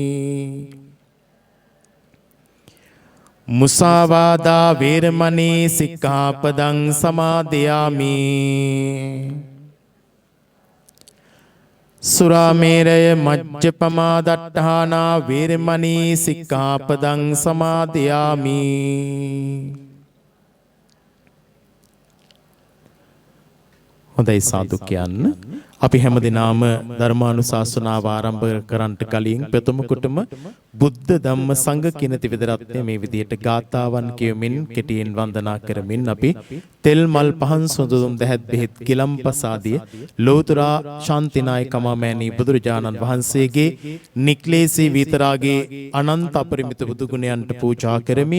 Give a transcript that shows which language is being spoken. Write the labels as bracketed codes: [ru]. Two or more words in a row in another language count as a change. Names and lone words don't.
[pi] මුසාවාදා වේරමණී සික්ඛාපදං සමාදයාමි සුරාමේරය මජ්ජපමා දට්ඨානා වේරමණී සික්ඛාපදං සමාදියාමි. [si] හොඳයි සාදු කියන්න. අපි හැමදෙනාම ධර්මානුශාසනාව ආරම්භ කරන්නට කලින් ප්‍රථමකොටම බුද්ධ ධම්ම සංඝ කියන ත්‍රිවිධ මේ විදියට ගාථාවන් කියමින් කෙටියෙන් වන්දනා කරමින් අපි තෙල් මල් පහන් සුදුදුම් දැහැත් බෙහෙත් කිලම්පස ආදී ලෝතර ශාන්තිනායක මෑණී බුදුරජාණන් වහන්සේගේ නික්ලේශී විතරාගේ අනන්ත අපරිමිත බුදු ගුණයන්ට පූජා කරමි.